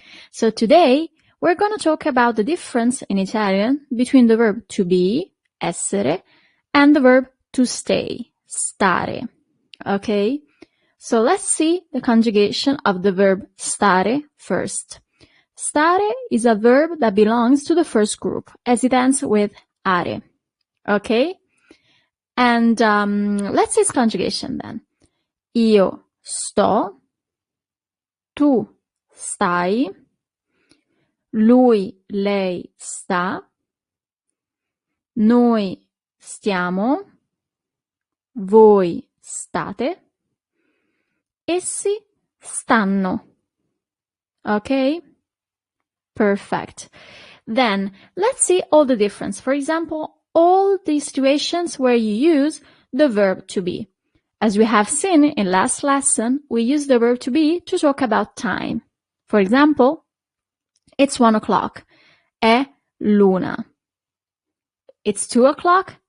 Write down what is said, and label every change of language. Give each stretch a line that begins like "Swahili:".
English: So today we're going to talk about the difference in Italian between the verb to be, essere, and the verb to stay, stare. Okay? So let's see the conjugation of the verb stare first. Stare is a verb that belongs to the first group, as it ends with are. Okay? And let's see its conjugation then.
Italian: Io sto, tu stai, lui, lei sta, noi stiamo, voi state, essi stanno.
English: Okay? Perfect. Then, let's see all the difference. For example, all the situations where you use the verb to be. As we have seen in last lesson, we use the verb to be to talk about time. For example, it's 1 o'clock.
Italian: È l'una.
English: It's 2 o'clock.